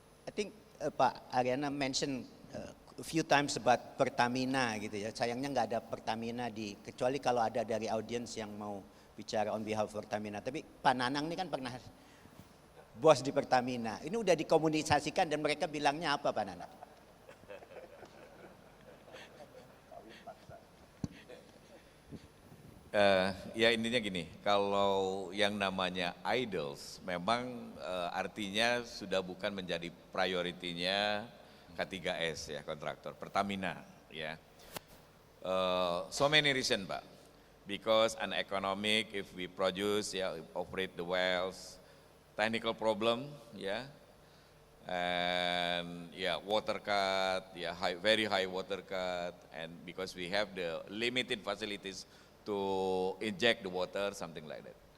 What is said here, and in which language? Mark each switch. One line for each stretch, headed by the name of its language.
English: I think Pak Ariana mention a few times about Pertamina
Indonesian: gitu ya. Sayangnya nggak ada Pertamina kecuali kalau ada dari audiens yang mau bicara
English: on behalf of Pertamina.
Indonesian: Tapi Pak Nanang ini kan pernah bos di Pertamina. Ini udah dikomunikasikan dan mereka bilangnya apa, Pak Nanang? Ya intinya gini, kalau yang namanya idols memang artinya sudah bukan menjadi prioritinya K3S ya, kontraktor Pertamina ya.
English: So many reason, Pak. Because uneconomic if we produce, operate the wells, technical problem, and water cut, very high water cut, and because we have the limited facilities to inject the water, something like that.